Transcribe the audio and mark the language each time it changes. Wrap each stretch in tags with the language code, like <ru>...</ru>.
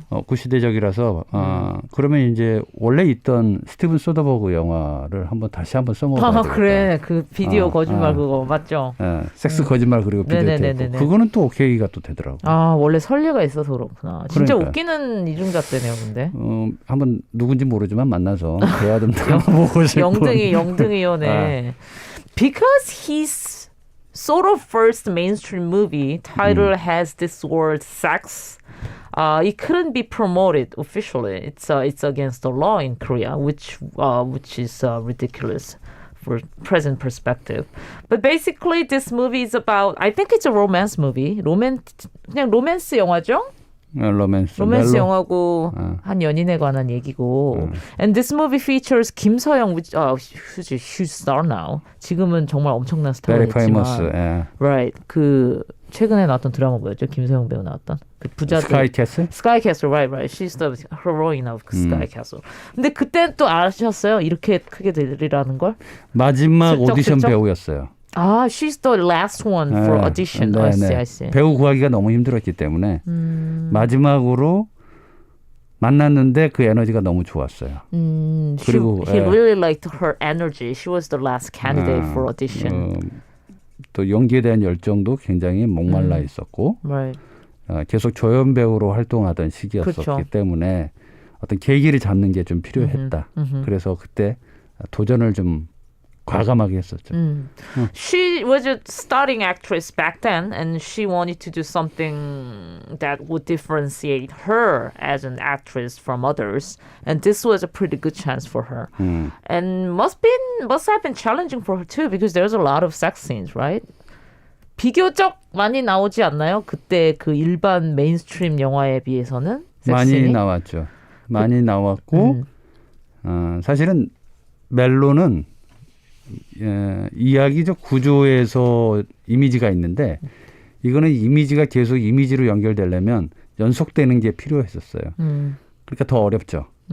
<ko>구시대적이라서 그러면 이제 원래 있던 스티븐 소더버그 영화를 다시 한번 써먹어야 되겠다. 그래. 그 비디오 거짓말 그거 맞죠? 섹스 거짓말 그리고 비디오 테이프. 그거는 또 오케이가 또 되더라고. 원래 설례가 있어서 그렇구나. 진짜 그러니까요. 웃기는 이중잣대네요, 근데. 한번 누군지 모르지만 만나서 대화 좀 나눠보고 싶고. 영등이요네.</ko> <en>Because his sort of first mainstream movie title has this word sex, it couldn't be promoted officially. It's against the law in Korea, which is ridiculous for present perspective. But basically, this movie is about. I think it's a romance movie.</en> <ko>그냥 로맨스 영화죠. 로맨스 영화고 한 연인에 관한 얘기고.</ko> <en>And this movie features 김서영, who's a huge star now.</en> <ko>지금은 정말 엄청난 스타가</ko> <en>Very</en> <ko>됐지만.</ko> <en>famous. Right.</en> <ko>그 최근에 나왔던 드라마 뭐였죠? 김서영 배우 나왔던 그 부자들.</ko> <en>Sky Castle. Right. She's the heroine of Sky Castle.</en> <ko>근데 그때 또 아셨어요? 이렇게 크게 되리라는 걸? 마지막 슬쩍, 오디션 슬쩍? 배우였어요.</ko> <en>She's the last one for audition. I see.</en> <ko>배우 구하기가 너무 힘들었기 때문에 마지막으로 만났는데 그 에너지가 너무 좋았어요. 그리고</ko> <en>he really liked her energy. She was the last candidate for audition.</en> <ko>또 연기에 대한 열정도 굉장히 목말라 있었고</ko> <en>Right.</en> <ko>계속 조연 배우로 활동하던 시기였었기 그렇죠. 때문에 어떤 계기를 잡는 게 좀 필요했다. 그래서 그때 도전을 좀 과감하게 했었죠.</ko> <en>She was a starting actress back then, and she wanted to do something that would differentiate her as an actress from others. And this was a pretty good chance for her. And must have been challenging for her too, because there's a lot of sex scenes, right?</en> <ko>비교적 많이 나오지 않나요? 그때 그 일반 메인스트림 영화에 비해서는 많이 나왔죠. 많이 나왔고 사실은 멜로는 이야기적 구조에서 이미지가 있는데 이거는 이미지가 계속 이미지로 연결되려면 연속되는 게 필요했었어요. 그러니까 더 어렵죠.</ko>